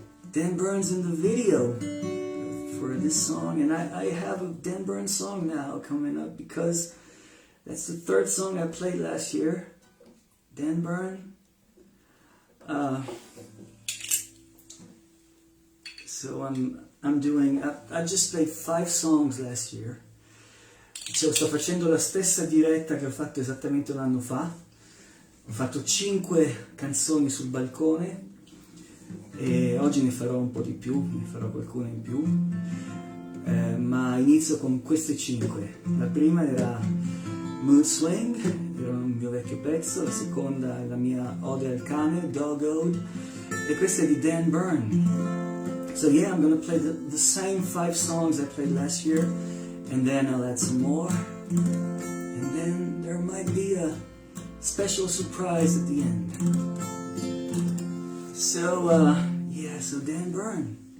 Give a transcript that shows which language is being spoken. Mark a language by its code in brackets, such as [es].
[en] Dan Bern's in the video for this song, and I have a Dan Bern song now coming up because that's the third song I played last year. Dan Bern. So I'm doing. I just played 5 songs last year. [it] Cioè, sto facendo la stessa diretta che ho fatto esattamente un anno fa. Ho fatto 5 canzoni sul balcone e oggi ne farò un po' di più, ne farò qualcuna in più. Ma inizio con queste 5. La prima era Mood Swing, era un mio vecchio pezzo. La seconda è la mia ode al cane, Dog Ode, e questa è di Dan Bern. [en] So yeah, I'm gonna play the same 5 songs I played last year, and then I'll add some more, and then there might be a special surprise at the end. So yeah, so Dan Bern.